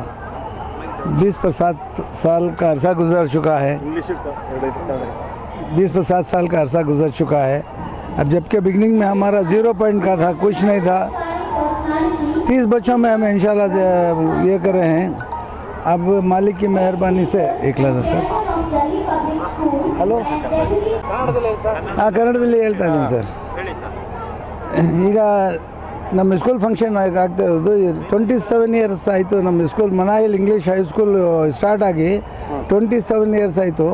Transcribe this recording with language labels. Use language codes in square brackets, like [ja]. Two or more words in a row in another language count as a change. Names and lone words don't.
[hi] 20 पर 7 साल का अरसा गुजर चुका है. 20 पर 7 साल का अरसा गुजर चुका है. अब जबकि बिगनिंग में हमारा 0 पॉइंट का था, कुछ नहीं था. 30 बच्चों में हम [ar] إن شاء الله [hi] ये कर रहे हैं. अब मालिक की मेहरबानी से एक लहजा सर. [kn] ಹಲೋ, ಕನ್ನಡದಲ್ಲಿ ಹೇಳ್ತಾ ಇದ್ದೀನಿ ಸರ್. ಈಗ ನಮ್ಮ ಸ್ಕೂಲ್ ಫಂಕ್ಷನ್ ಆಗ್ತಾ ಇರೋದು 27 ಇಯರ್ಸ್ ಆಯಿತು. ನಮ್ಮ ಸ್ಕೂಲ್ ಮನಾಯಿಲ್ ಇಂಗ್ಲೀಷ್ ಹೈಸ್ಕೂಲ್ ಸ್ಟಾರ್ಟ್ ಆಗಿ 27 ಇಯರ್ಸ್ ಆಯಿತು.